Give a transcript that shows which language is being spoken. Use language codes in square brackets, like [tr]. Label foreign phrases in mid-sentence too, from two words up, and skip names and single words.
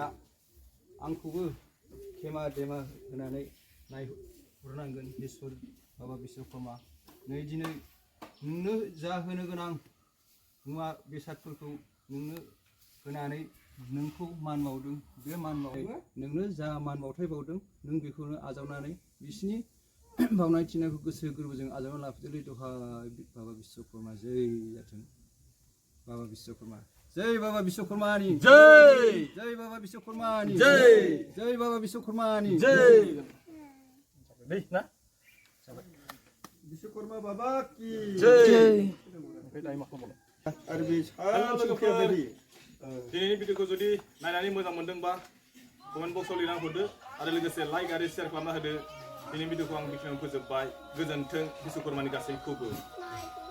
[brx] आंखौबो खेमा देमा होनानै नायहरनांगोन इसोर बाबा बिश्वकर्मा नै दिनै नोंनो जा होनो गोनां मुवा बेसादफोरखौ नोंनो होनानै नोंखौ मान बावदों बे मान बावनाय नोंनो जा मान बावथाय बावदों नों बेखौनो आजावनानै बिसिनि बावनाय थिनायखौ गोसो गोरबोजों आजावना लाफैदोलै दहाय बाबा बिश्वकर्मा जै जाथों बाबा बिश्वकर्मा जय बाबा बिश्वकर्मानि जय जय बाबा बिश्वकर्मानि जय जय बाबा बिश्वकर्मानि जय दै ना [hi] बिश्वकर्मा बाबा की [brx] जय ओमफ्राय दायो मा खालामबावनो आरो बे सालोगोफोरबायदि दिनैनि भिडिअखौ जुदि नायनानै मोजां मोनदोंबा कमेन्ट बक्सआव लिरना हरदो आरो लोगोसे लाइक आरो शेयार खालामना होदो दिनैनि भिडिअखौ आं बेखिनियावनो फोजोबबाय गोजोन्थों बिश्वकर्मानि गासैखौबो